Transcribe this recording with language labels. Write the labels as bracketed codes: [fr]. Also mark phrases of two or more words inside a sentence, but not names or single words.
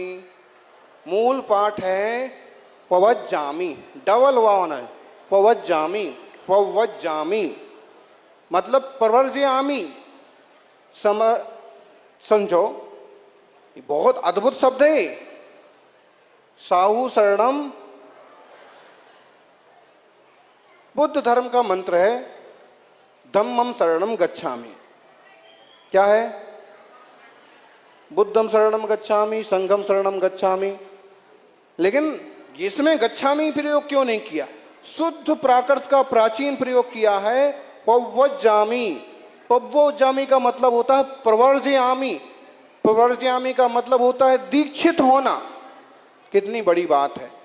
[hi] मूल पाठ है पवज्जामी, डबल वावन है, पवज्जामी, पवज्जामी मतलब प्रवर्ज्यामी। समझो, ये बहुत अद्भुत शब्द है। साहू शरणम बुद्ध धर्म का मंत्र है, [pi] धम्मम शरणम गच्छामि। [hi] क्या है? [pi] बुद्धम शरणम गच्छामि, संघम शरणम गच्छामि। [hi] लेकिन इसमें गच्छामि प्रयोग क्यों नहीं किया? शुद्ध प्राकृत का प्राचीन प्रयोग किया है पवज्जामि। पवज्जामि का मतलब होता है प्रवर्ज्यामि। प्रवर्ज्यामि का मतलब होता है दीक्षित होना। कितनी बड़ी बात है।